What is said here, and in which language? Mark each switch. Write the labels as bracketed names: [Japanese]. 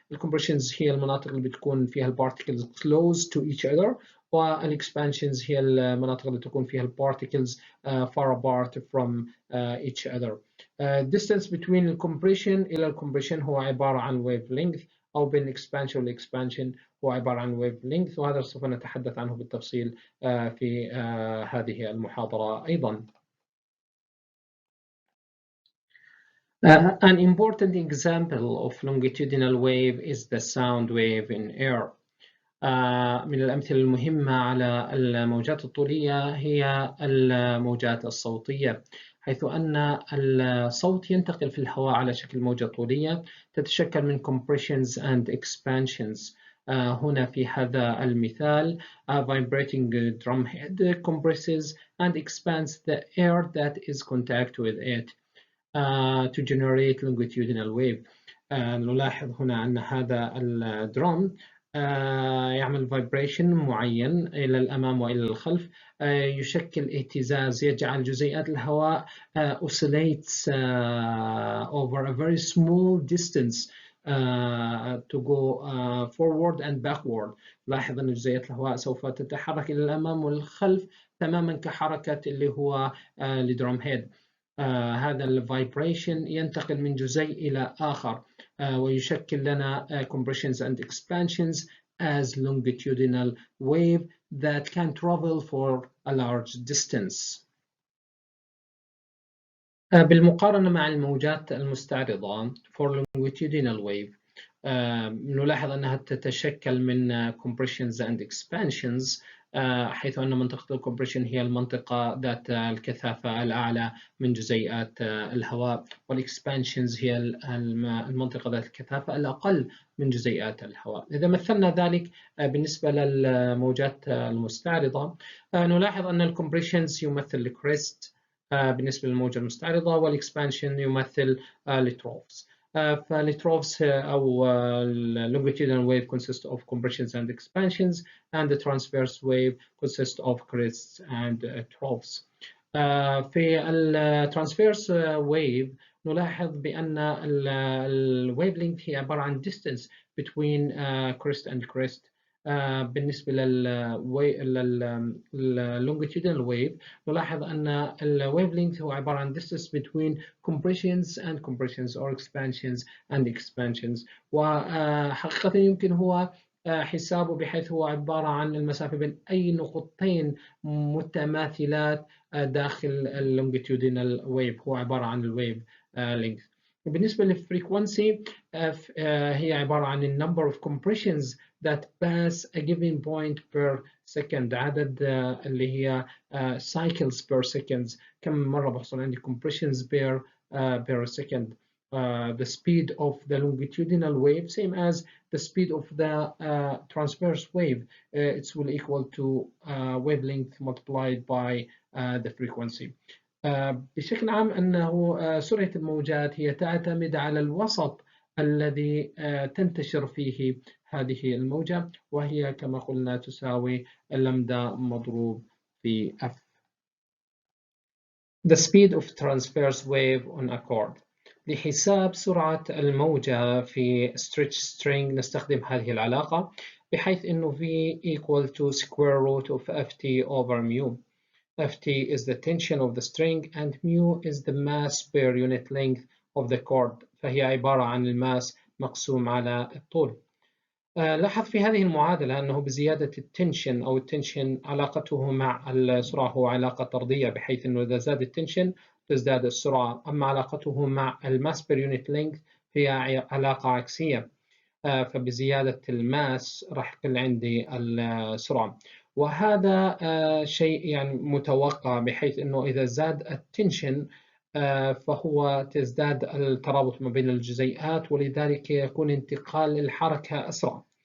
[Arabic] الcompressions هي المناطق اللي بتكون فيها البارتيكلز [English] close to each other، [Arabic] والexpansions هي المناطق اللي تكون فيها البارتيكلز [English] far apart from each other. distance between [Arabic] الcompression إلى الcompression هو عبارة عن wavelength، أو بين expansion والexpansion هو عبارة عن wavelength، وهذا سوف نتحدث عنه بالتفصيل في هذه المحاضرة أيضا. [English] An important example of longitudinal wave is the sound wave in air. [Arabic] من الأمثلة المهمة على الموجات الطولية هي الموجات الصوتية، حيث أن الصوت ينتقل في الهواء على شكل موجة طولية تتشكل من [English] compressions and expansions. [Arabic] هنا في هذا المثال [English] vibrating drum head compresses and expands the air that is contact with it to generate longitudinal wave. [Arabic] نلاحظ هنا أن هذا الدرام يعمل vibration معين إلى الأمام وإلى الخلف، يشكل اهتزاز يجعل جزيئات الهواء [English] oscillates over a very small distance to go forward and backward. [Arabic] لاحظ أن جزيئات الهواء سوف تتحرك إلى الأمام والخلف تماما كحركة اللي هو الدرام هيد. هذا الفايبريشن ينتقل من جزيء إلى آخر ويشكل لنا [English] compressions and expansions as longitudinal wave that can travel for a large distance. [Arabic] بالمقارنة مع الموجات المستعرضة [English] for longitudinal wave [Arabic] نلاحظ أنها تتشكل من [English] compressions and expansions، [Arabic] حيث أن منطقة الكومبريشن هي المنطقة ذات الكثافة الأعلى من جزيئات الهواء، والإكسبانشنز هي المنطقة ذات الكثافة الأقل من جزيئات الهواء. إذا مثلنا ذلك بالنسبة للموجات المستعرضة نلاحظ أن الكومبريشنز يمثل الكريست بالنسبة للموجة المستعرضة، والإكسبانشن يمثل التروفز. فالتروفز أو [English] longitudinal wave consists of compressions and expansions, and the transverse wave consists of crests and troughs. [Arabic] في الترانسفيرس wave نلاحظ بأن الwavelength هي عبارة عن [English] distance between crest and crest. بالنسبة لللongitudinal wave [Arabic] نلاحظ أن [English] الwavelength [Arabic] هو عبارة عن [English] distance between compressions and compressions or expansions and expansions. [Arabic] وحقيقة يمكن هو حسابه بحيث هو عبارة عن المسافة بين أي نقطتين متماثلات داخل اللونجيتيودينال ويف، هو عبارة عن الويف length. بالنسبة للفريكونسي هي عبارة عن [English] the number of compressions that pass a given point per second، [Arabic] عدد اللي هي [English] cycles per second، [Arabic] كم مرة بحصل عندي [English] compressions per second. The speed of the longitudinal wave same as the speed of the transverse wave. It will equal to wavelength multiplied by the frequency. [Arabic] بشكل عام أنه سرعة الموجات هي تعتمد على الوسط الذي تنتشر فيه هذه الموجة، وهي كما قلنا تساوي اللامدا مضروب في F. [English] The speed of transverse wave on a cord. [Arabic] لحساب سرعة الموجة في stretch string نستخدم هذه العلاقة، بحيث إنه [English] V equal to square root of Ft over mu. Ft is the tension of the string and mu is the mass per unit length of the cord. [Arabic] فهي عبارة عن الماس مقسوم على الطول. لاحظ في هذه المعادلة أنه بزيادة التنشن أو التنشن علاقته مع السرعة هو علاقة طردية، بحيث أنه إذا زاد التنشن تزداد السرعة، أما علاقته مع الماس بير يونت لينث هي علاقة عكسية. فبزيادة الماس راح يكون عندي السرعة، وهذا شيء يعني متوقع، بحيث أنه إذا زاد التنشن فهو تزداد الترابط ما بين الجزيئات، ولذلك يكون انتقال الحركة أسرع.